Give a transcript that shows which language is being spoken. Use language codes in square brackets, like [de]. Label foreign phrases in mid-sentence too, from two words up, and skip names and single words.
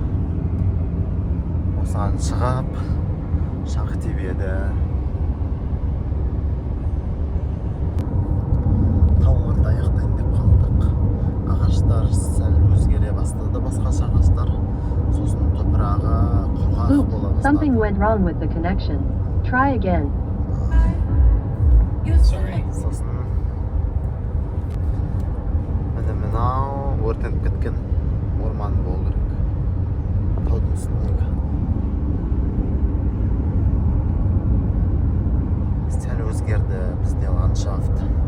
[kk] Осыған шығып шаңғы тебеді. Тауларда аяқтайын деп қалдық. Ағаштар сәл өзгере бастады, басқаша ағаштар. Сосын топырағы құрғақ бола бастады. [en] Something went wrong with the connection. Try again. [kk] Сосын мынау өртеніп кеткен орман болу керек. Таудың үстіндегі. Сәл өзгерді бізде ландшафт.